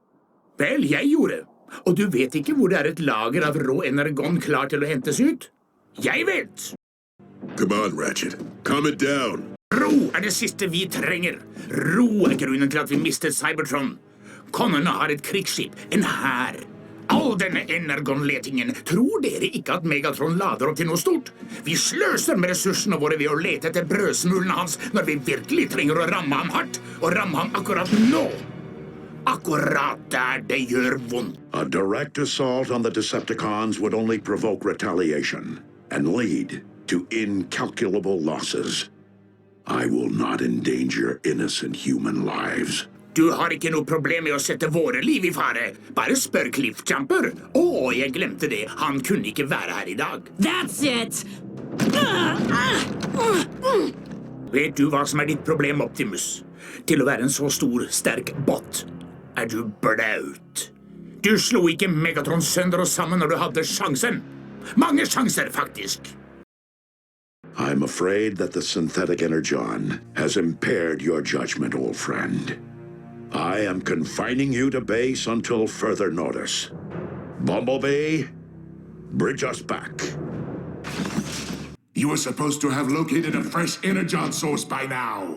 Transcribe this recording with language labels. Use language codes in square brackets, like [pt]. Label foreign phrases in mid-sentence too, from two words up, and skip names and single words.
[no] Vel, jeg gjorde. Og du vet ikke hvor det er et lager av rå energon klar til å hentes ut? Jeg vet! [en] Come on, Ratchet. Calm it down. [no] Ro er det siste vi trenger. Ro er grunnen til at vi mistet Cybertron. Kongene har et krigsskip, en hær. All denne energonletingen, tror dere ikke at Megatron lader opp til noe stort? Vi sløser med ressursene våre ved å lete etter brødsmulene hans når vi virkelig trenger å ramme ham hardt, og ramme ham akkurat nå. Akkurat der det gjør vondt. [en] A direct assault on the Decepticons would only provoke retaliation and lead to incalculable losses. I will not endanger innocent human lives. [no] Du har ikke noe problem med å sette våre liv i fare. Bare spør Cliffjumper. Jeg glemte det. Han kunne ikke være her i dag. [en] That's it! [no] Vet du hva som er ditt problem, Optimus? Til å være en så stor, sterk bot er du blaut. Du slo ikke Megatron sønder og sammen når du hadde sjansen. Mange sjanser, faktisk. [en] I'm afraid that the synthetic energon has impaired your judgment, old friend. I am confining you to base until further notice. Bumblebee, bridge us back. You were supposed to have located a fresh energon source by now.